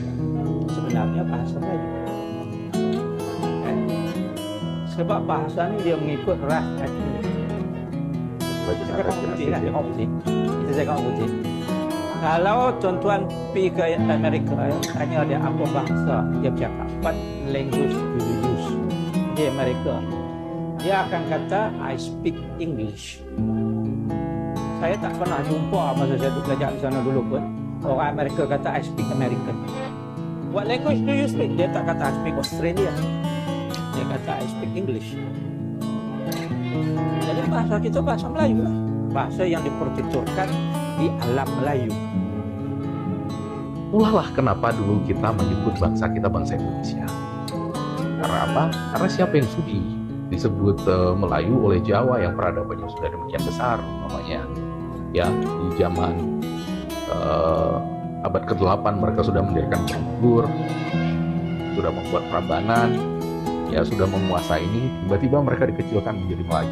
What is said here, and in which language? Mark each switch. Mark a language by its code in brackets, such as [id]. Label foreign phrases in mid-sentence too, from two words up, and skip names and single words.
[ms] Sebenarnya bahasa Melayu. Sebab bahasa ni dia mengikut ras Aceh. Kita cakap putih lah, tengok putih. Kita cakap putih. Kalau tuan-tuan pergi ke Amerika, tanya dia apa bahasa dia bercakap. [en] What language do you use? [ms] Di Amerika, dia akan kata, [en] I speak English. [ms] Saya tak pernah jumpa masa saya belajar di sana dulu pun, orang Amerika kata, [en] I speak American. What language do you speak? [ms] Dia tak kata, [en] I speak Australia. [ms] Dia kata, [en] I speak English. [ms] Jadi bahasa kita bahasa Melayu lah. Bahasa yang dipertuturkan di alam Melayu. [id] Itulah kenapa dulu kita menyebut bangsa kita bangsa Indonesia. Karena apa? Karena siapa yang sudi disebut Melayu oleh Jawa yang peradabannya sudah demikian besar, namanya ya di zaman abad ke-8 mereka sudah mendirikan Borobudur, sudah membuat Prambanan, ya sudah menguasai ini, tiba-tiba mereka dikecilkan menjadi Melayu.